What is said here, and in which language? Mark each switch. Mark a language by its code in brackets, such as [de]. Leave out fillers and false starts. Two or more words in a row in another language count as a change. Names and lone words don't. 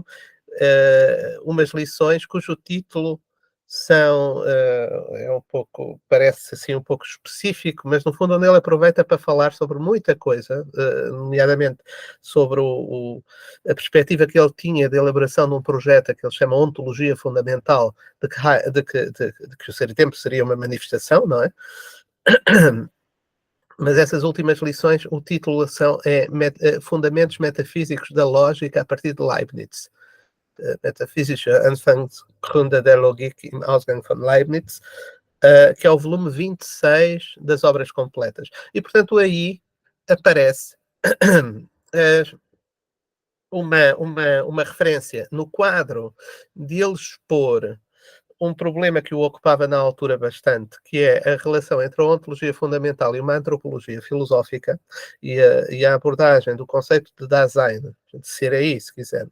[pt] umas lições cujo título é um pouco, parece assim um pouco específico, mas no fundo onde ele aproveita para falar sobre muita coisa, nomeadamente sobre a perspectiva que ele tinha de elaboração de um projeto que ele chama Ontologia Fundamental, de que o Ser e Tempo seria uma manifestação, não é? Mas essas últimas lições, o título é Fundamentos Metafísicos da Lógica a partir de Leibniz. [de] Metaphysische Anfangsgründe der Logik im Ausgang von Leibniz. [pt] que é o volume 26 das obras completas. E, portanto, aí aparece uma referência no quadro de ele expor um problema que o ocupava na altura bastante, que é a relação entre a ontologia fundamental e uma antropologia filosófica e a abordagem do conceito de Dasein, de ser aí, se quisermos.